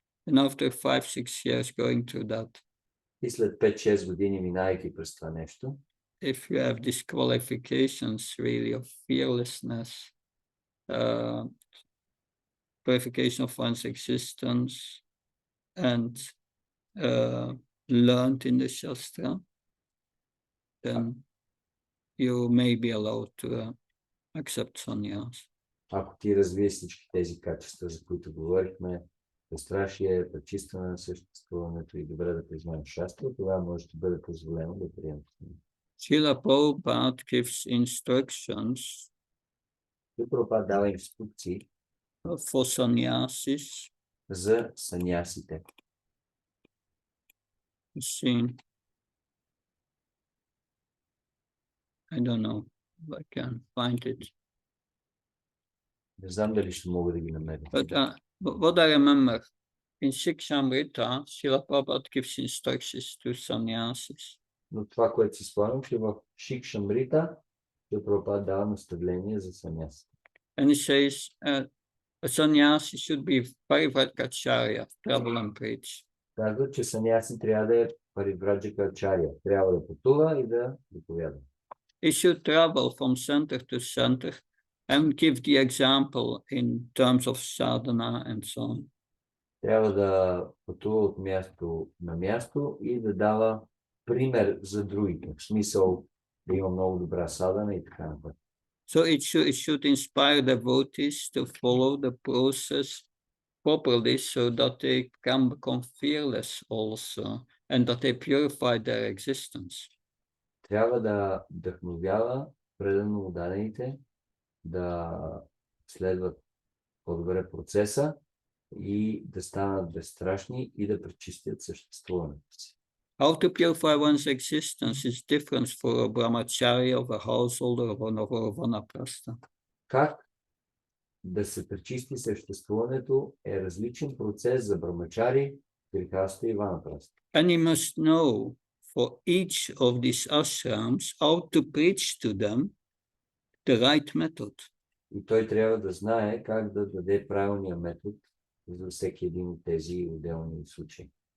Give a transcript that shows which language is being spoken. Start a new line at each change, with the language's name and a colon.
English: And after 5-6 years going through that,
Bulgarian: И след 5-6 години минайки през това нещо,
English: if you have these qualifications really of fearlessness, purification of one's existence, and learned in the Shastra, then you may be allowed to accept sannyas.
Bulgarian: ако ти развиеш всички тези качества, за които говорихме, безстрашие, пречистване на съществуването и добре да признаеш шастра, това може да бъде позволено да приемеш.
English: Srila Prabhupada gives instructions
Bulgarian: Прабхупада дава инструкции
English: for sannyasis.
Bulgarian: за санясите.
English: See, I don't know if I can find it.
Bulgarian: Не знам дали ще мога да ги намеря.
English: But what I remember, in Shikshamrita, Srila Prabhupada gives instructions to sannyasis.
Bulgarian: Но това, което си спомням, че в Шикшамрита Прабхупада дава наставление за санясите.
English: And he says, a sannyasi should be parivratkacharya, travel and preach.
Bulgarian: Казва, че саняси трябва да е паривраджика ачаря. Трябва да пътува и да проповядва.
English: He should travel from center to center and give the example in terms of sadhana and so on.
Bulgarian: Трябва да пътува от място на място и да дава пример за другите. В смисъл да има много добра садана и така напред.
English: So it should inspire devotees to follow the process properly so that they can become fearless also and that they purify their existence.
Bulgarian: Трябва да вдъхновява предано отдадените да следват по-добре процеса и да станат безстрашни и да пречистят съществуването си.
English: How to purify one's existence is different for a brahmachari of a householder of a vanaprastha.
Bulgarian: Как да се пречисти съществуването е различен процес за брамачари, грехаста и ванапраста.
English: And he must know for each of these ashrams how to preach to them the right method.
Bulgarian: И той трябва да знае как да даде правилния метод за всеки един от тези отделни случаи.